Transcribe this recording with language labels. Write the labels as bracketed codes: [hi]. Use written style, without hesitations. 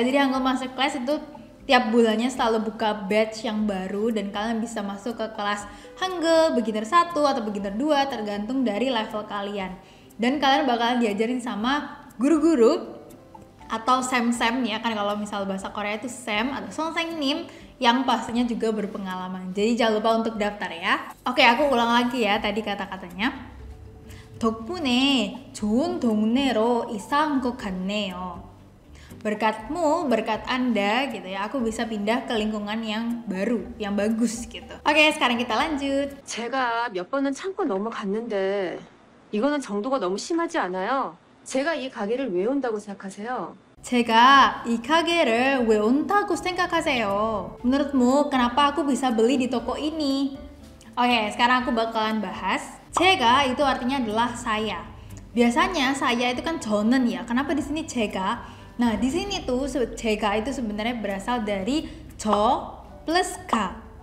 [id] Jadi Hangul Masterclass itu tiap bulannya selalu buka batch yang baru dan kalian bisa masuk ke kelas Hangul beginner 1 atau beginner 2 tergantung dari level kalian. Dan kalian bakalan diajarin sama guru-guru atau sem-sem ya kan, kalau misal bahasa Korea itu sem atau sonsengnim yang pastinya juga berpengalaman. Jadi jangan lupa untuk daftar ya. Oke, aku ulang lagi ya tadi kata-katanya. [ko] 덕분에 좋은 동네로 이사 온 것 같네요. [id] Berkatmu, berkat Anda gitu ya, aku bisa pindah ke lingkungan yang baru, yang bagus gitu. Oke, sekarang kita lanjut. [ko] 제가 몇 번은 참고 넘어갔는데 이거는 정도가 너무 심하지 않아요? 제가 이 가게를 왜 온다고 생각하세요? 제가 이 가게를 왜 온다고 생각하세요? [id] Menurutmu kenapa aku bisa beli di toko ini? Oke, sekarang aku bakalan bahas. 제가 itu artinya adalah saya. Biasanya saya itu kan 저는 ya. Kenapa di sini 제가? Nah, di sini tuh 제가 itu sebenarnya berasal dari 저 plus ga.